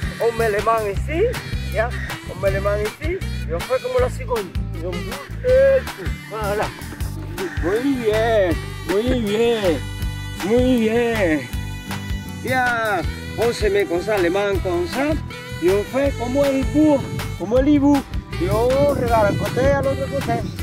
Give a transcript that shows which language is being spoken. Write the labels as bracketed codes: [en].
[fr] On met les mains ici, ya, on met les mains ici, et on fait como la cigogne, et on bouge, voilà. [es] Muy bien, muy bien, muy bien. [fr] Bien, on se met comme ça, les mains comme ça, et on fait [es] como el búho, [fr] como el hibou, et on regarde un côté à l'autre côté.